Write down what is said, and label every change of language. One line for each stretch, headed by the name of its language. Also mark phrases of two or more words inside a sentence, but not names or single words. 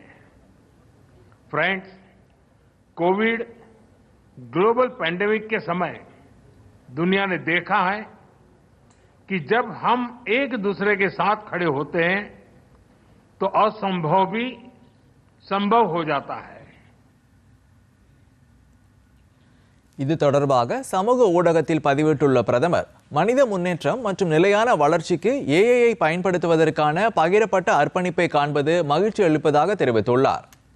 Hindi: फ्रेंड्स,
English: covid global pandemic
Hindi: के समय दुनिया ने देखा है कि जब हम एक दूसरे के साथ खड़े होते हैं तो असंभव भी संभव हो जाता है।
Tamil: இது தொடர்பாக சமூக ஊடகத்தில் பதிவிட்டுள்ள பிரதமர், மனித முன்னேற்றம் மற்றும் நிலையான வளர்ச்சிக்கு ஏஐயை பயன்படுத்துவதற்கான பகிரப்பட்ட அர்ப்பணிப்பை காண்பது மகிழ்ச்சி அளிப்பதாக தெரிவித்துள்ளார்.